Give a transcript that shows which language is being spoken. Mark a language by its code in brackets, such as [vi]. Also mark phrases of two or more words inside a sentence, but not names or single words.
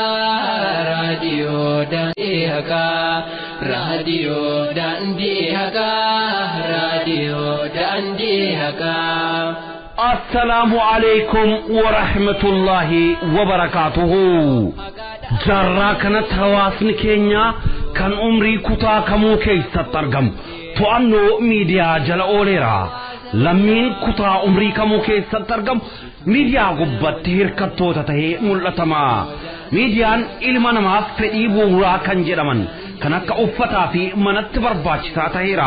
[om] Radio Dandi Haga, Radio Dandi Haga, Radio Dandi Haga. [ar] السلام عليكم ورحمة الله وبركاته. [om] Jarraa kanatti hawaasni keenya kan umrii kutaa kamuu keessatti argamu to'annoo miidiyaa jala ooleera. Lammiin kutaa umrii kamuu keessatti argamu miidiyaa gubbatti hirkattoota tahee mul'atama. Miidiyaan ilma namaaf fedhii bu'uuraa kan jedhaman kan akka uffataa fi manatti barbaachisaa taheera.